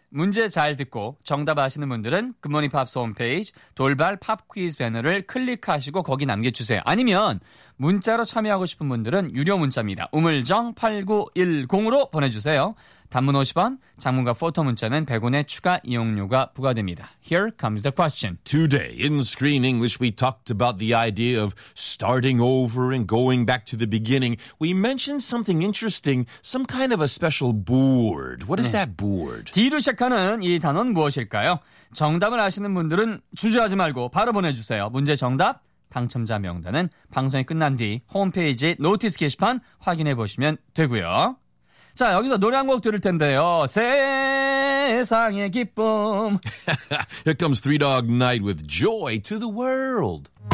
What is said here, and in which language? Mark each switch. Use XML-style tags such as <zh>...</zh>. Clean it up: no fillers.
<ko>문제 잘 듣고 정답 아시는 분들은 굿모닝 팝스 홈페이지 돌발 팝퀴즈 배너를 클릭하시고 거기 남겨주세요. 아니면 문자로 참여하고 싶은 분들은 유료 문자입니다. 우물정8910으로 보내주세요. 단문 50원, 장문과 포토 문자는 100원의 추가 이용료가 부과됩니다.</ko> <en>Here comes the question. Today in Screen English we talked about the idea of starting over and going back to the beginning. We mentioned something interesting, some kind of a special board. What is that board?</en> <ko>D로 시작하는 이 단어는 무엇일까요? 정답을 아시는 분들은 주저하지 말고 바로 보내주세요. 문제 정답. 당첨자 명단은 방송이 끝난 뒤 홈페이지 노티스 게시판 확인해 보시면 되고요. 자, 여기서 노래 한 곡 들을 텐데요. 세상의 기쁨.</ko> <en>Here comes Three Dog Night with Joy to the World.</en>